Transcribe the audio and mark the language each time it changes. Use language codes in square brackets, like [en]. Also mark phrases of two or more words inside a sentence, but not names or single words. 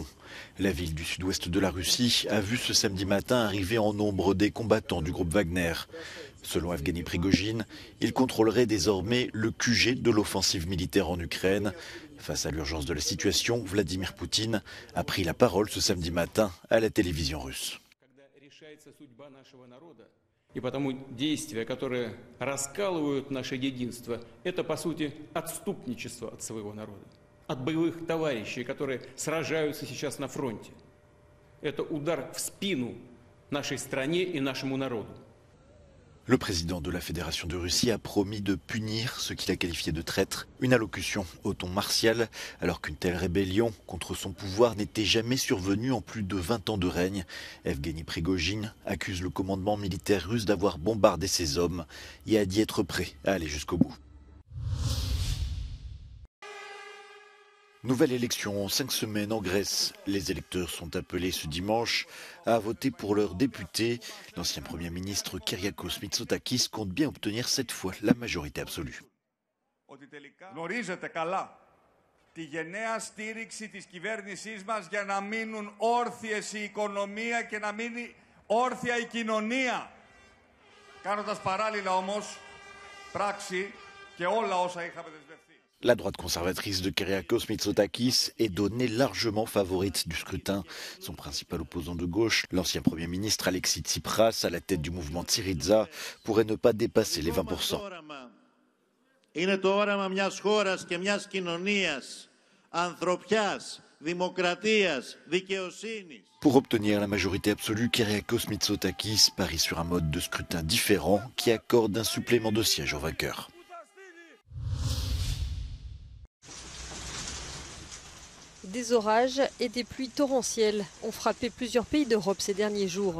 [fr] La ville du sud-ouest de la Russie a vu ce samedi matin arriver en nombre des combattants du groupe Wagner. Selon Evgeny Prigojine, il contrôlerait désormais le QG de l'offensive militaire en Ukraine. Face à l'urgence de la situation, Vladimir Poutine a pris la parole ce samedi matin à la télévision russe. [ru] И потому действия, которые раскалывают наше единство, это, по сути, отступничество от своего народа, от боевых товарищей, которые сражаются сейчас на фронте. Это удар в спину нашей стране и нашему народу. [fr] Le président de la Fédération de Russie a promis de punir ce qu'il a qualifié de traître, une allocution au ton martial, alors qu'une telle rébellion contre son pouvoir n'était jamais survenue en plus de 20 ans de règne. Evgeny Prigojine accuse le commandement militaire russe d'avoir bombardé ses hommes et a dit être prêt à aller jusqu'au bout. Nouvelle élection en 5 semaines en Grèce. Les électeurs sont appelés ce dimanche à voter pour leurs députés. L'ancien Premier ministre Kyriakos Mitsotakis compte bien obtenir cette fois la majorité absolue. [el] Γνωρίζετε καλά τη γενναία στήριξη της κυβέρνησής μας για να μείνουν όρθιες η οικονομία και να μείνει όρθια η κοινωνία. Κάνοντας παράλληλα όμως πράξη και όλα όσα είχαμε δεσμευτεί. [fr] La droite conservatrice de Kyriakos Mitsotakis est donnée largement favorite du scrutin. Son principal opposant de gauche, l'ancien Premier ministre Alexis Tsipras, à la tête du mouvement Syriza, pourrait ne pas dépasser les 20%. [el] Είναι το όραμα μιας χώρας και μιας κοινωνίας ανθρωπιάς, δημοκρατίας, δικαιοσύνης. [fr] Pour obtenir la majorité absolue, Kyriakos Mitsotakis parie sur un mode de scrutin différent qui accorde un supplément de sièges au vainqueur. Des orages et des pluies torrentielles ont frappé plusieurs pays d'Europe ces derniers jours.